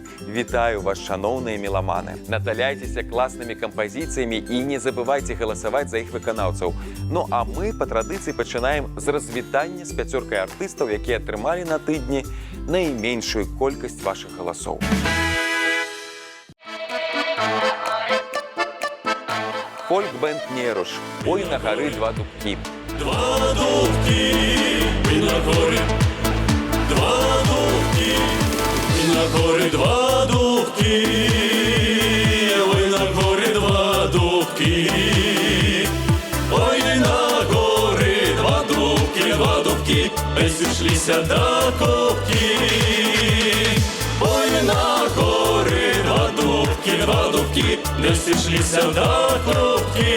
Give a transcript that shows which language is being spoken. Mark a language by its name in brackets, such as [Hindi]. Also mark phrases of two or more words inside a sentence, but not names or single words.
[Belarusian] Вітаю вас, шаноўныя меламаны. Наталяйцеся класнымі кампазіцыямі і не забывайце галасаваць за іх выканаўцаў. Ну а мы па традыцыі пачынаем з развітання з пяцёркай артыстаў, якія атрымалі на тыдні найменшую колькасць вашых галасоў. Фольк-бэнд «Неруш». [Ukrainian] «Ой, на горы два дубки». Два дубки, и на горы, два дубки, и на горы два дубки, ой, на горы два дубки, ой, на горы два дубки, присышлися до копки, ой, на горы два дубки, присышлися до копки.